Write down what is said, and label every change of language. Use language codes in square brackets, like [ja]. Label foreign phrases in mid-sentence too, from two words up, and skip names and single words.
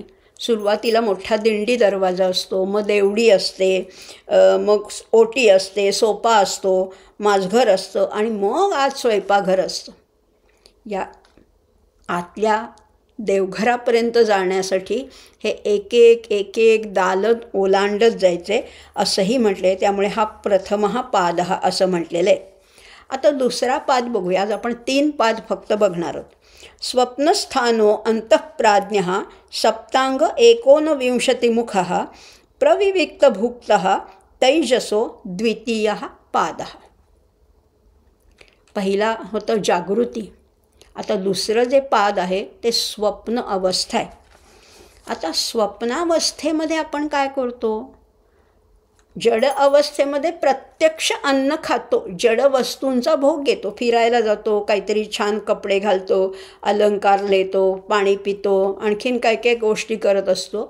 [mr] सुरुवातीला मोठा दिंडी दरवाजा असतो, मग देवडी असते, मग ओटी असते, सोपा असतो, माझघर असतं आणि मग आत स्वयंपाकघर असतं. या आतल्या देवघरापर्यंत जाण्यासाठी हे एक एक दालन ओलांडत जायचे असंही म्हटले. त्यामुळे हा [sa] प्रथमः पादः [mr] असं म्हटलेलं आहे. आता दुसरा पाद बघूया. आज आपण 3 पाद फक्त बघणार आहोत. [sa] स्वप्नस्थानो अंतःप्राज्ञः सप्तांग 19 मुखः प्रविविक्तभुक्तः तैजसो द्वितीयः पादः. [mr] पहिला होतं जागृती. आता दुसरं जे पाद आहे ते स्वप्न अवस्था आहे. आता स्वप्नावस्थेमध्ये आपण काय करतो? जड अवस्थेमध्ये प्रत्यक्ष अन्न खातो, जड वस्तूंचा भोग घेतो, फिरायला जातो, काहीतरी छान कपडे घालतो, अलंकार लेतो, पाणी पितो, आणखीन काय काय गोष्टी करत असतो.